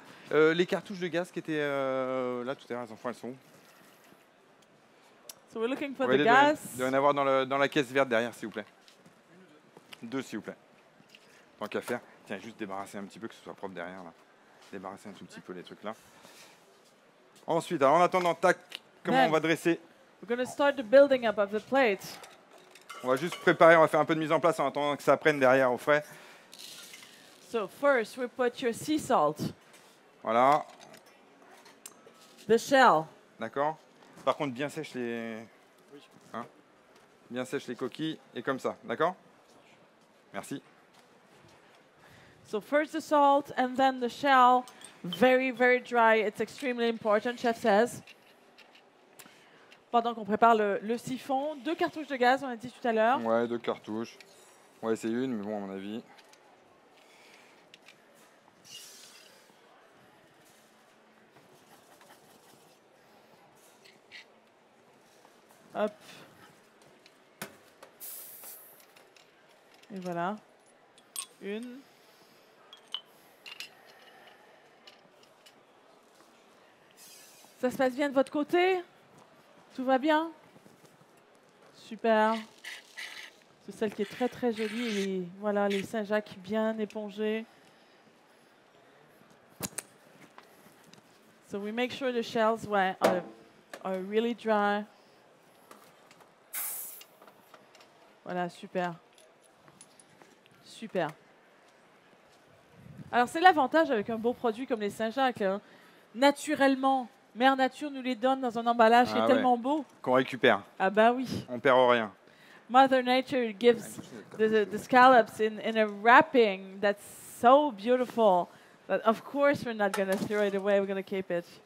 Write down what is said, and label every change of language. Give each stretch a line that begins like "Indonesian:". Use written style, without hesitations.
French: Les cartouches de gaz qui étaient là tout à l'heure, les enfants, elles sont où?
English: So we're looking for
French: Ouais,
English: the
French: il
English: gas.
French: doit y en avoir dans la caisse verte derrière, s'il vous plaît. 2, s'il vous plaît. Tant qu'à faire. Tiens, juste débarrasser un petit peu, que ce soit propre derrière, là. Débarrasser un tout petit peu les trucs là. Ensuite, alors en attendant, tac, comment Ben. on va dresser?
English: We're going to start the building up of the plate.
French: On va juste préparer, on va faire un peu de mise en place en attendant que ça prenne derrière au frais.
English: So first, we put your sea salt,
French: Voilà,
English: the shell.
French: d'accord. Par contre, bien sèche les... Hein, bien sèche les coquilles, et comme ça, d'accord? Merci.
English: So first the salt and then the shell. Very, very dry. It's extremely important, chef says.
French: Pendant qu'on prépare le siphon, 2 cartouches de gaz, on a dit tout à l'heure. Ouais, 2 cartouches. On va essayer une, mais bon, à mon avis. Hop. Et voilà. Une. Ça se passe bien de votre côté? Tout va bien? Super. C'est celle qui est très très jolie. Et voilà, les Saint-Jacques bien épongés.
English: So we make sure the shells are really dry.
French: Voilà, super. Super. Alors, c'est l'avantage avec un beau produit comme les Saint-Jacques, hein. Naturellement, Mère Nature nous les donne dans un emballage qui est Ah ouais. tellement beau. Qu'on récupère. Ah bah oui. On perd rien.
English: Mother Nature gives the scallops in a wrapping that's so beautiful that of course we're not going to throw it away, we're going to keep it.